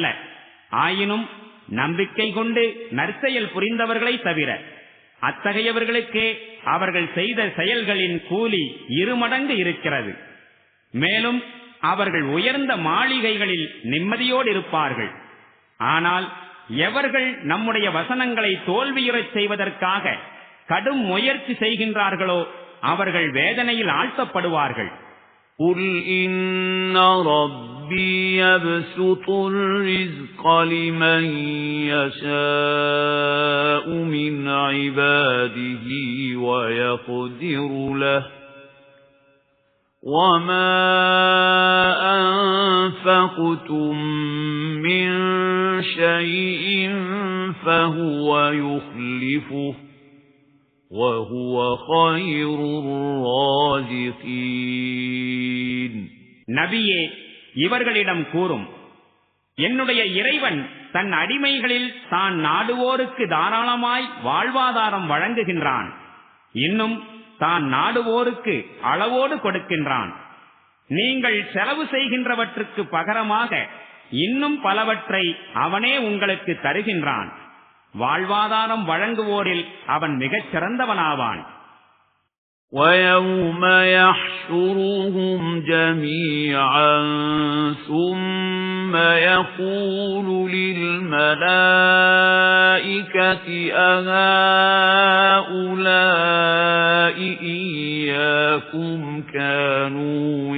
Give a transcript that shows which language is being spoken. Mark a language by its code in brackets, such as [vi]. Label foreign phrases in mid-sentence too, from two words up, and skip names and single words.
[ta] ஆயினும் நம்பிக்கை கொண்டு நற்செயல் புரிந்தவர்களை தவிர அத்தகையவர்களுக்கே அவர்கள் செய்த செயல்களின் கூலி 2 மடங்கு இருக்கிறது. மேலும் அவர்கள் உயர்ந்த மாளிகைகளில் நிம்மதியோடு இருப்பார்கள். ஆனால் எவர்கள் நம்முடைய வசனங்களை தோல்வியுறச் செய்வதற்காக கடும் முயற்சி செய்கின்றார்களோ அவர்கள் வேதனையில் ஆழ்த்தப்படுவார்கள். [ar] قُلْ إِنَّ رَبِّي يَبْسُطُ الرِّزْقَ لِمَن يَشَاءُ مِنْ عِبَادِهِ وَيَقْدِرُ لَهُ وَمَا أَنفَقْتُم مِّن شَيْءٍ فَهُوَ يُخْلِفُهُ وَهُوَ خَيْرُ الرَّازِقِينَ. [ta] நபியே, இவர்களிடம் கூறும், என்னுடைய இறைவன் தன் அடிமைகளில் தான் நாடுவோருக்கு தாராளமாய் வாழ்வாதாரம் வழங்குகின்றான். இன்னும் தான் நாடுவோருக்கு அளவோடு கொடுக்கின்றான். நீங்கள் செலவு செய்கின்றவற்றுக்கு பகரமாக இன்னும் பலவற்றை அவனே உங்களுக்கு தருகின்றான். வாழ்வாதாரம் வழங்குவோரில் அவன் மிகச் சிறந்தவனாவான். [ar] وَيَوْمَ يَحْشُرُهُمْ جَمِيعًا ثُمَّ يَقُولُ لِلْمَلَائِكَةِ أَهَؤُلَاءِ إِيَّاكُمْ كَانُوا